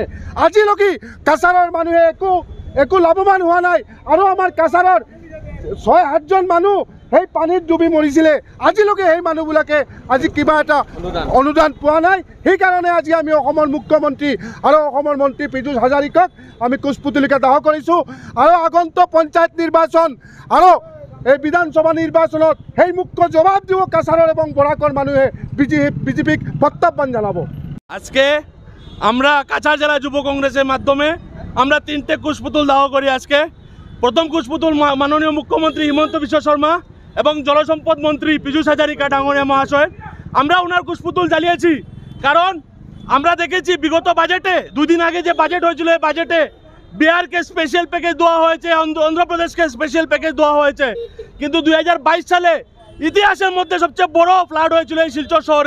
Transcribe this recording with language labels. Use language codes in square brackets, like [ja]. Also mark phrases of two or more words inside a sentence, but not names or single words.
[as] আজিলৈকে কাছাৰৰ মানুহে একো লাভৱান হোৱা নাই আৰু আমাৰ কাছাৰৰ 6-7জন মানুহ সেই পানীত ডুবি মৰিছিলে। আজিলৈকে সেই মানুহবিলাকে আজি কিবা এটা অনুদান পোৱা নাই। সেইকাৰণে আজি আমি অসমৰ মুখ্যমন্ত্ৰী আৰু অসমৰ মন্ত্ৰী পীযুষ হাজৰিকাক আমি কুশপুতলিকা দাহ কৰিছোঁ। আৰু আগন্তুক পঞ্চায়ত নিৰ্বাচন আৰু এই বিধানসভা নির্বাচনত সেই মুখ্য জবাব দিব [bn] কাছাড়ের এবং বরাকর মানুষে বিজেপিক প্রত্যাহ্বান জানাবো। আজকে আমরা কাছাড় জেলা যুব কংগ্রেসের মাধ্যমে আমরা 3টে কুশপুতুল দাহ করি। আজকে প্রথম কুশপুতুল মাননীয় মুখ্যমন্ত্রী হিমন্ত বিশ্ব শর্মা এবং জলসম্পদ মন্ত্রী পীযুষ হাজারিকা ডাঙরিয়া মহাশয়, আমরা ওনার কুশপুতুল জ্বালিয়েছি কারণ আমরা দেখেছি বিগত বাজেটে 2 দিন আগে যে বাজেট হয়েছিল এই বাজেটে বিহারকে [en] special package [bn] দেওয়া হয়েছে, অন্ধ্রপ্রদেশকে [en] special package [bn] দেওয়া হয়েছে, কিন্তু 2022 সালে ইতিহাসের মধ্যে সবচেয়ে বড় ফ্লাড হয়েছিল এই শিলচর শহরে।